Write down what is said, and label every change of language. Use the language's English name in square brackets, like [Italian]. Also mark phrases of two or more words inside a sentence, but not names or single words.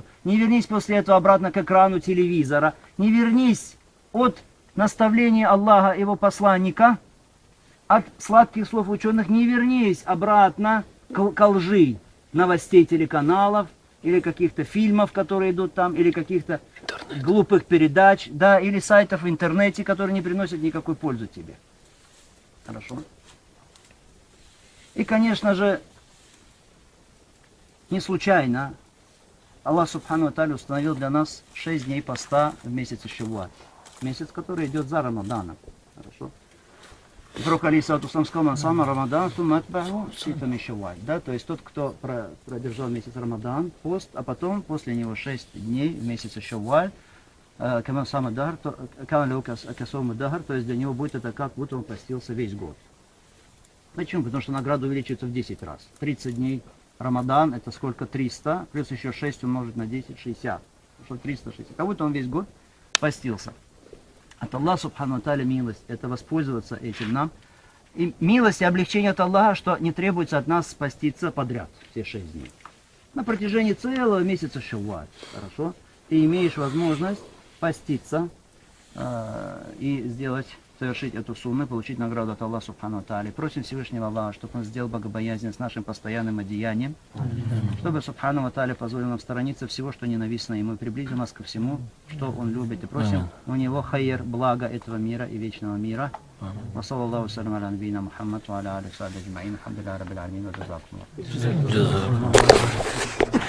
[Russian] Не вернись после этого обратно к экрану телевизора. Не вернись от наставления Аллаха и его посланника, от сладких слов ученых, не вернись обратно к лжи новостей телеканалов, или каких-то фильмов, которые идут там, или каких-то глупых передач, да, или сайтов в интернете, которые не приносят никакой пользы тебе. Хорошо? И, конечно же, не случайно Аллах [Arabic] سبحانه وتعالى [Russian] установил для нас 6 дней поста в месяце Шавваль. Месяц, который идет за Рамаданом. Хорошо? Пророк [Arabic] عليه الصلاة والسلام [Russian] сказал: [Arabic] «صام رمضان ثم أتبعه ستا من شوال». [Russian] Да, то есть тот, кто продержал месяц Рамадан, пост, а потом после него 6 дней в месяце Шавваль, [Arabic] كمن صام الدهر كمن لو صام الدهر, [Russian] то есть для него будет это как будто он постился весь год. Почему? Потому что награда увеличивается в 10 раз. 30 дней Рамадан, это сколько? 300, плюс еще 6 умножить на 10, 60. Что 360. Как будто он весь год постился. От Аллаха [Arabic] سبحانه وتعالى [Russian] милость, это воспользоваться этим нам. И милость и облегчение от Аллаха, что не требуется от нас спаститься подряд все 6 дней. На протяжении целого месяца Шавваль. Хорошо? Ты имеешь возможность поститься и совершить эту сунну, получить награду от Аллаха [Arabic] سبحانه وتعالى. [Russian] Просим Всевышнего Аллаха, чтобы он сделал богобоязнь с нашим постоянным одеянием, чтобы [Arabic] سبحانه وتعالى [Russian] позволил нам сторониться всего, что ненавистно ему, и приблизил нас ко всему, что он любит. И просим у него хайр, благо этого мира и вечного мира. [Arabic] وصلى الله وسلم على نبينا محمد وعلى آله وصحبه أجمعين. الحمد لله رب العالمين وجزاكم الله.